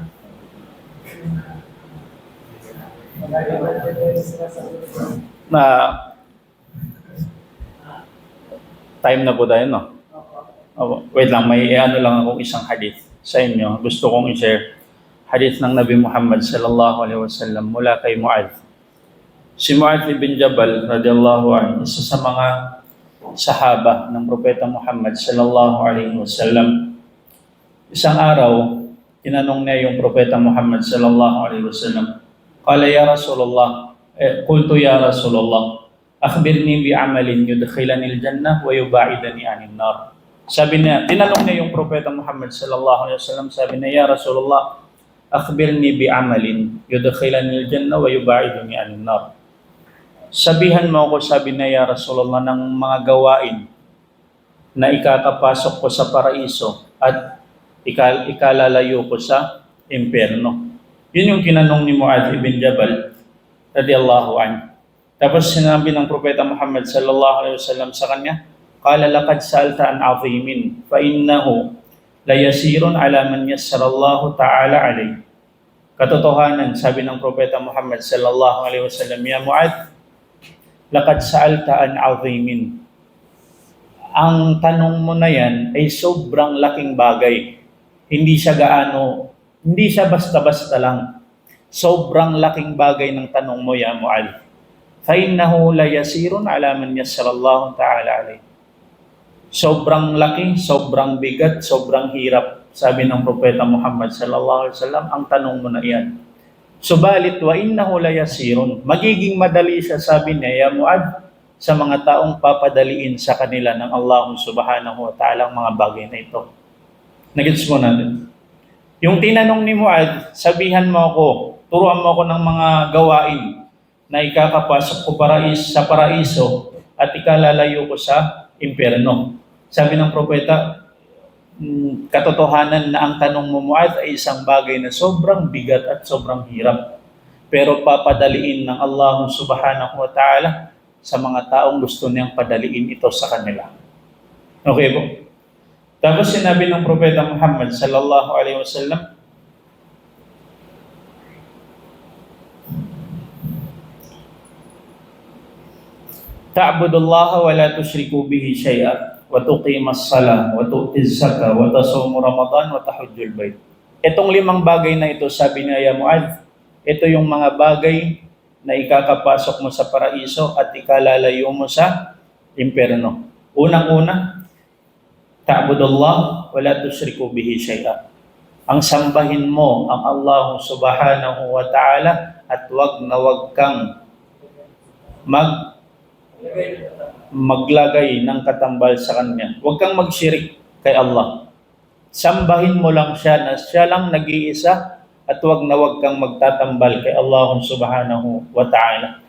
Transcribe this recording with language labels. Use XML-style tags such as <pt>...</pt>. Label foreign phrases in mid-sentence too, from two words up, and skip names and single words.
<tl>Na time na po tayo, no? Wait lang, may ano lang akong isang hadith sa inyo. Gusto kong i-share. Hadith ng Nabi Muhammad</tl> <ar>صلى الله عليه وسلم</ar> <tl>mula kay Mu'adh. Si Mu'adh ibn Jabal</tl> <ar>رضي الله عنه,</ar> <tl>isa sa mga sahaba ng Propeta Muhammad</tl> <ar>صلى الله عليه وسلم.</ar> <tl>Isang araw, tinanong niya yung Propeta Muhammad</tl> <ar>صلى الله عليه وسلم, قال يا رسول الله قلت يا رسول الله أخبرني بعمل يدخلني الجنة ويباعدني عن النار.</ar> <tl>Sabi niya, tinanong niya yung Propeta Muhammad</tl> <ar>صلى الله عليه وسلم,</ar> <tl>sabi niya,</tl> <ar>يا رسول الله أخبرني بعمل يدخلني الجنة ويباعدني عن النار.</ar> <tl>Sabihan mo ako, sabi niya,</tl> <ar>يا رسول الله,</ar> <tl>ng mga gawain na ikakapasok ko sa paraiso at ikalalayo ko sa impyerno. Yun yung kinanong ni Mu'adh ibn Jabal</tl> <ar>رضي الله عنه.</ar> <tl>Tapos sinabi ng Propeta Muhammad</tl> <ar>صلى الله عليه وسلم</ar> <tl>sa kanya,</tl> <ar>قال لقد سألت عن عظيم فإنه ليسير على من يسره الله تعالى عليه.</ar> <tl>Katotohanan, sabi ng Propeta Muhammad</tl> <ar>صلى الله عليه وسلم, يا معاذ لقد سألت عن عظيم.</ar> <tl>Ang tanong mo na yan ay sobrang laking bagay. Hindi siya basta-basta lang. Sobrang laking bagay ng tanong mo, ya Mu'adh.</tl> <ar>فَإِنَّهُ لَيَسِيرٌ عَلَى مَنْ يَسَّرَ اللَّهُ تَعَالَى عَلَيْهِ.</ar> <tl>Sobrang laki, sobrang bigat, sobrang hirap. Sabi ng Propeta Muhammad</tl> <ar>صلى الله عليه وسلم,</ar> <tl>ang tanong mo na iyan. Subalit,</tl> <ar>وإنه ليسير.</ar> <tl>Magiging madali siya, sabi niya, ya Mu'adh, sa mga taong papadaliin sa kanila ng</tl> <ar>الله سبحانه وتعالى</ar> <tl>ang mga bagay na ito. Nagets mo natin. Yung tinanong ni Mu'adh, sabihan mo ako, turuan mo ako ng mga gawain na ikakapasok ko sa paraiso at ikalalayo ko sa impyerno. Sabi ng propeta, katotohanan na ang tanong mo, Mu'adh, ay isang bagay na sobrang bigat at sobrang hirap. Pero papadaliin ng</tl> <ar>الله سبحانه وتعالى</ar> <tl>sa mga taong gusto niyang padaliin ito sa kanila. Okay po? Tapos sinabi ng Propeta Muhammad</tl> <ar>صلى الله عليه وسلم, تعبد الله ولا تشرك به شيئا وتقيم الصلاة وتؤتي الزكاة وتصوم رمضان وتحج البيت.</ar> <tl>Itong 5 bagay na ito, sabi niya, ya Mu'adh, ito yung mga bagay na ikakapasok mo sa paraiso at ikalalayo mo sa impyerno. Unang-una,</tl> <ar>تعبد الله ولا تشرك به شيئا.</ar> <tl>Ang sambahin mo ang</tl> <ar>الله سبحانه وتعالى</ar> <tl>at wag kang maglagay ng katambal sa Kanya. Huwag kang magsyirik kay Allah. Sambahin mo lang siya na siya lang nag-iisa at wag kang magtatambal kay</tl> <ar>الله سبحانه وتعالى.</ar>